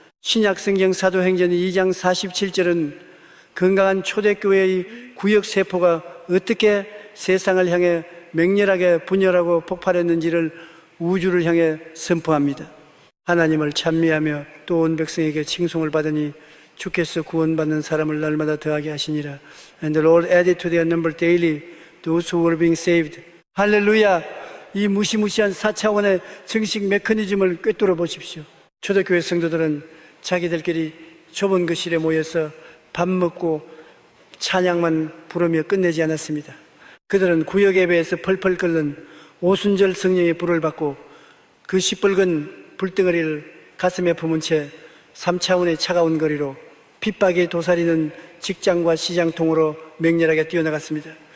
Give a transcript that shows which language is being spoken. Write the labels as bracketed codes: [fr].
[ko] 신약성경 사도행전 2장 47절은 건강한 초대교회의 구역세포가 어떻게 세상을 향해 맹렬하게 분열하고 폭발했는지를 우주를 향해 선포합니다. 하나님을 찬미하며 또 온 백성에게 칭송을 받으니 주께서 구원받는 사람을 날마다 더하게 하시니라. [en] And the Lord added to their number daily those who were being saved. [ko] 할렐루야! 이 무시무시한 4차원의 정식 메커니즘을 꿰뚫어 보십시오. 초대교회 성도들은 자기들끼리 좁은 거실에 모여서 밥 먹고 찬양만 부르며 끝내지 않았습니다. 그들은 구역 예배에서 펄펄 끓는 오순절 성령의 불을 받고 그 시뻘건 불덩어리를 가슴에 품은 채 3차원의 차가운 거리로 핍박에 도사리는 직장과 시장통으로 맹렬하게 뛰어나갔습니다.